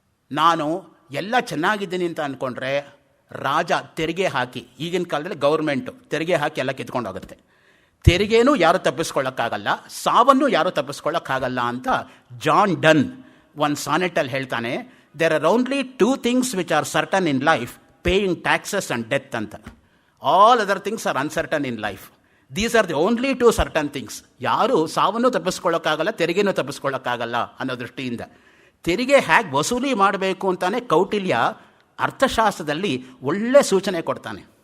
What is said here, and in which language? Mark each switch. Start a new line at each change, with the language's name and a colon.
Kannada: ನಾನು ಎಲ್ಲ ಚೆನ್ನಾಗಿದ್ದೀನಿ ಅಂತ ಅಂದ್ಕೊಂಡ್ರೆ ರಾಜ ತೆರಿಗೆ ಹಾಕಿ, ಈಗಿನ ಕಾಲದಲ್ಲಿ ಗೌರ್ಮೆಂಟು ತೆರಿಗೆ ಹಾಕಿ ಎಲ್ಲ ಕಿತ್ಕೊಂಡು ಹೋಗುತ್ತೆ. ತೆರಿಗೆನೂ ಯಾರು ತಪ್ಪಿಸ್ಕೊಳ್ಳೋಕ್ಕಾಗಲ್ಲ, ಸಾವನ್ನು ಯಾರು ತಪ್ಪಿಸ್ಕೊಳ್ಳೋಕ್ಕಾಗಲ್ಲ ಅಂತ ಜಾನ್ ಡನ್ ಒಂದು ಸಾನೆಟಲ್ಲಿ ಹೇಳ್ತಾನೆ.
English: There are only 2 things which are certain in life, paying taxes and death ಅಂತ. All other things are uncertain in life. These are the only 2 certain things.
Kannada: ಯಾರು ಸಾವನ್ನು ತಪ್ಪಿಸ್ಕೊಳ್ಳೋಕ್ಕಾಗಲ್ಲ, ತೆರಿಗೆನೂ ತಪ್ಪಿಸ್ಕೊಳ್ಳೋಕ್ಕಾಗಲ್ಲ ಅನ್ನೋ ದೃಷ್ಟಿಯಿಂದ ತೆರಿಗೆ ಹೇಗೆ ವಸೂಲಿ ಮಾಡಬೇಕು ಅಂತಾನೆ ಕೌಟಿಲ್ಯ ಅರ್ಥಶಾಸ್ತ್ರದಲ್ಲಿ ಒಳ್ಳೆ ಸೂಚನೆ ಕೊಡ್ತಾನೆ.